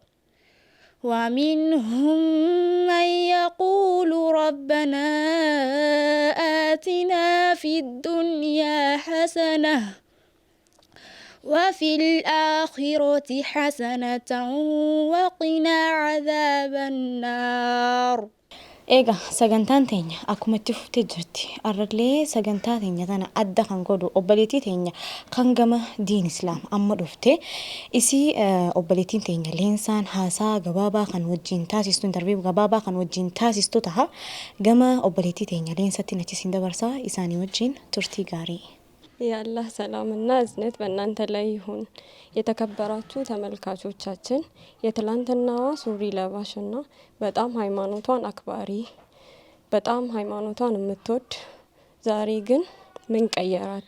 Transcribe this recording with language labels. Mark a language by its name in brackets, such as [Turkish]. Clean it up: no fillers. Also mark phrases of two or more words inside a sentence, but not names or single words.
[Arabic] ومنهم من يقول ربنا آتنا في الدنيا حسنة وفي الآخرة حسنة وقنا عذاب النار. [Oromo] Egaa sagantaan teenya akkuma itti fuftee jirti. Arrallee sagantaa teenya tana adda kan godhu obboleettii teenya kan gama diin Islaam amma dhufte isii obboleettiin teenya leensaan haasaa gabaabaa kan wajjin taasistu interview gabaabaa kan wajjin taasistu taha gama obboleettii teenya leensatti nachisin dabarsaa isaanii wajjin turtii gaarii. [Amharic] የአላህ ሰላምና እዝነት በእናንተ ላይ ይሁን። የተከበራችሁ ተመልካቾቻችን የትላንትናዋ ሱሪ ለባሽና በጣም ሃይማኖቷን አክባሪ በጣም ሃይማኖቷን የምትወድ ዛሬ ግን ምን ቀየራት?